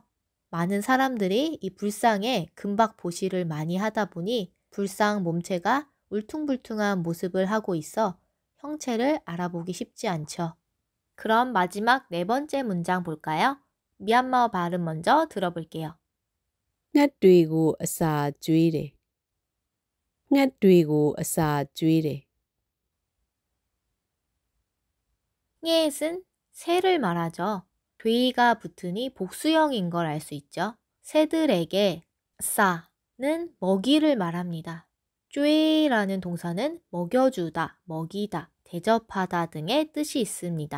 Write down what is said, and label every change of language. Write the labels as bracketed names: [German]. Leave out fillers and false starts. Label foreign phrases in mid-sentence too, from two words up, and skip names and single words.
[Korean] 많은 사람들이 이 불상에 금박 보시를 많이 하다 보니 불상 몸체가 울퉁불퉁한 모습을 하고 있어 형체를 알아보기 쉽지 않죠. 그럼 마지막 네 번째 문장 볼까요? 미얀마어 발음 먼저 들어볼게요. [Burmese] ငှက်တွေကိုအစာကျွေးတယ်ငှက်တွေကိုအစာကျွေးတယ် [Korean] 녜읒은 새를 말하죠. 뒤가 붙으니 복수형인 걸 알 수 있죠. 새들에게 싸는 먹이를 말합니다. 쬐라는 동사는 먹여주다, 먹이다, 대접하다 등의 뜻이 있습니다.